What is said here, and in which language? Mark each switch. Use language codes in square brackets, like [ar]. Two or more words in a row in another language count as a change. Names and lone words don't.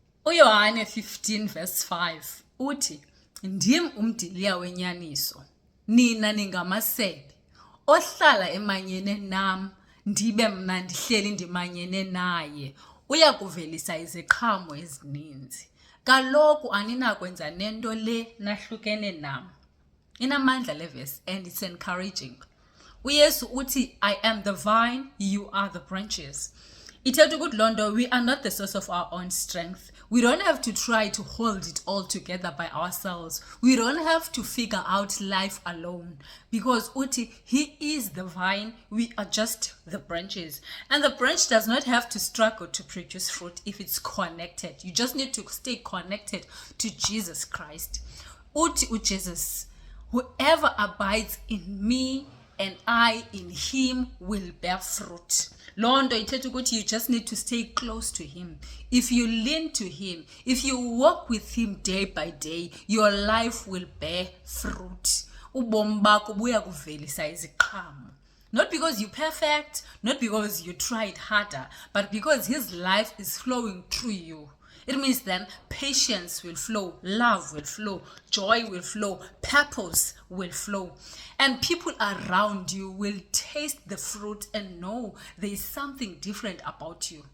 [xh] UYOHANE 15 verse 5 uthi, Ndim umdiliya wenyaniso, nina ningamasebe, ohlala emanyene nam, ndibe mna ndihleli ndimanyene naye, uyakuvelisa iziqhamo ezininzi. Kaloku aninakwenza nento le nahlukene nam. Inamandla le verse [en] and it's encouraging. [xh] uYesu uthi, [en] I am the vine, you are the branches. [xh] Ithetha ukuthi loo nto, [en] we are not the source of our own strength. We don't have to try to hold it all together by ourselves. We don't have to figure out life alone. Because uthi, he is the vine, we are just the branches. And the branch does not have to struggle to produce fruit if it's connected. You just need to stay connected to Jesus Christ. [xh] Uthi uJesus, [en] whoever abides in me and I in him will bear fruit. [xh] Londo ithetha ukuthi [en] you just need to stay close to him. If you lean to him, if you walk with him day by day, your life will bear fruit. [xh] Ubomi bakho buya kuvelisa iziqhamo. [en] Not because you're perfect, not because you tried harder, but because his life is flowing through you. It means then patience will flow, love will flow, joy will flow, purpose will flow. And people around you will taste the fruit and know there is something different about you.